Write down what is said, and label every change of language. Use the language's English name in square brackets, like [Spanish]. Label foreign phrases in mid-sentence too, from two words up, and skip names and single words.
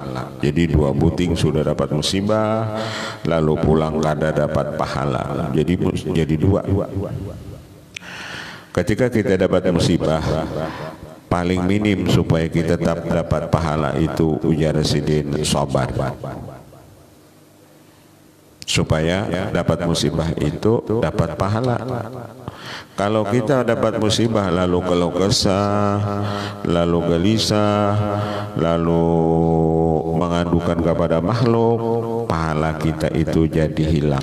[Banjar] Jadi dua buting sudah dapat musibah, lalu pulang kada dapat pahala. [Indonesian] Jadi dua. Ketika kita dapat musibah, paling minim supaya kita tetap dapat pahala itu ujar sidin sabar. Supaya dapat musibah itu dapat pahala. Kalau kita dapat musibah lalu keluh kesah, lalu gelisah, lalu mengadukan kepada makhluk, pahala kita itu jadi hilang.